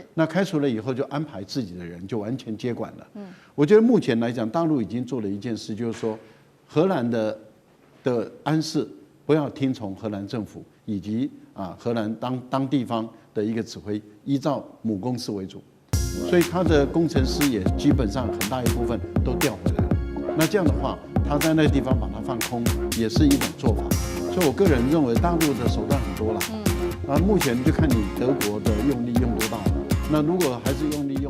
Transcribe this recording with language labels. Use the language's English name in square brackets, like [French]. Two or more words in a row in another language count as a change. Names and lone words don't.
[Chinese] 那開除了以後就安排自己的人，就完全接管了。我覺得目前來講，大陸已經做了一件事，就是說，荷蘭的安置不要聽從荷蘭政府以及荷蘭當地方的一個指揮，依照母公司為主，所以他的工程師也基本上很大一部分都調回來了。那這樣的話，他在那個地方把它放空，也是一種做法。所以我個人認為，大陸的手段很多了。目前就看你德國的用力用多大。那如果還是用